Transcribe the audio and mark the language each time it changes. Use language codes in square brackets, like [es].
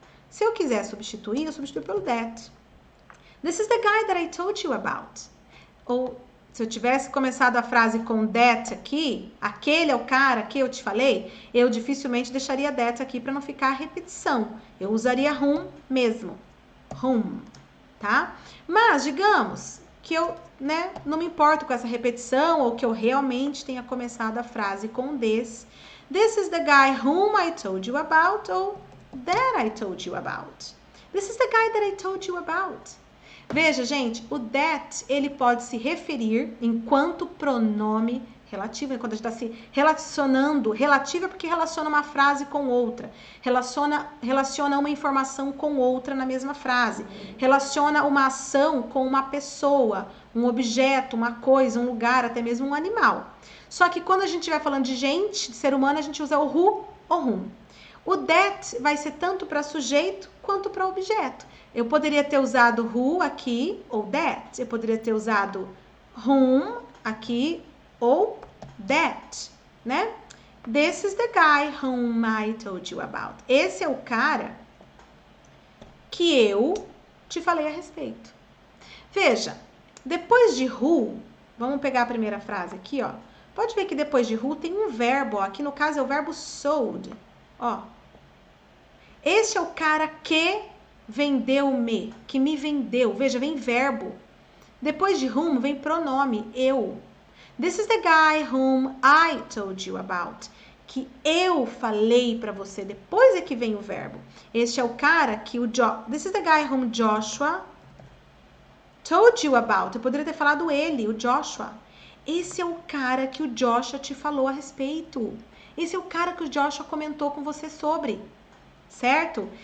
[pt] Se eu quiser substituir, eu substituo pelo that. [en] This is the guy that I told you about. [pt] Ou, se eu tivesse começado a frase com that aqui, aquele é o cara que eu te falei, eu dificilmente deixaria that aqui para não ficar a repetição. Eu usaria whom mesmo. Whom, tá? Mas, digamos que eu, não me importo com essa repetição ou que eu realmente tenha começado a frase com this. [en] This is the guy whom I told you about ou that I told you about. This is the guy that I told you about. [pt] Veja, gente, o that, ele pode se referir enquanto pronome relativo, quando a gente está se relacionando. Relativo é porque relaciona uma frase com outra. Relaciona uma informação com outra na mesma frase. Relaciona uma ação com uma pessoa, um objeto, uma coisa, um lugar, até mesmo um animal. Só que quando a gente vai falando de gente, de ser humano, a gente usa o who ou whom. O that vai ser tanto para sujeito quanto para objeto. Eu poderia ter usado who aqui ou that. Eu poderia ter usado whom aqui ou that, né? [en] This is the guy whom I told you about. [pt] Esse é o cara que eu te falei a respeito. Veja, depois de who, vamos pegar a primeira frase aqui, ó. Pode ver que depois de who tem um verbo, ó. Aqui no caso é o verbo sold, ó. Esse é o cara que vendeu-me, que me vendeu. Veja, vem verbo. Depois de whom vem pronome, eu. [en] This is the guy whom I told you about. [pt] Que eu falei para você. Depois é que vem o verbo. Este é o cara que o [en] This is the guy whom Joshua told you about. [pt] Eu poderia ter falado ele, o Joshua. Esse é o cara que o Joshua te falou a respeito. Esse é o cara que o Joshua comentou com você sobre. Certo?